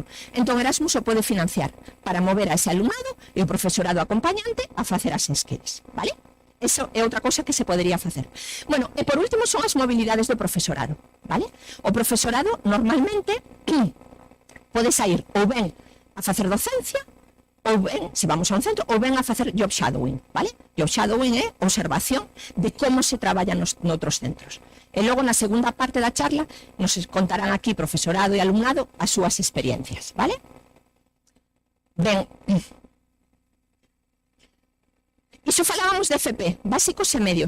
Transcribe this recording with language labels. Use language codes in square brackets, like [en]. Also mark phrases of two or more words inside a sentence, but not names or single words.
[gl] Entón, Erasmus o pode financiar para mover a ese alumnado e o profesorado acompañante a facer as skills, vale? Eso é outra cousa que se podería facer. Bueno, e por último son as mobilidades do profesorado, vale? O profesorado normalmente pode sair ou ben a facer docencia, ou ben, se vamos a un centro, ou ben a facer [en] job shadowing, [gl] vale? [en] Job shadowing [gl] é observación de como se traballa noutros centros. E logo na segunda parte da charla nos contarán aquí profesorado e alumnado as súas experiencias, vale? Ben, iso falábamos de FP, básicos e medios.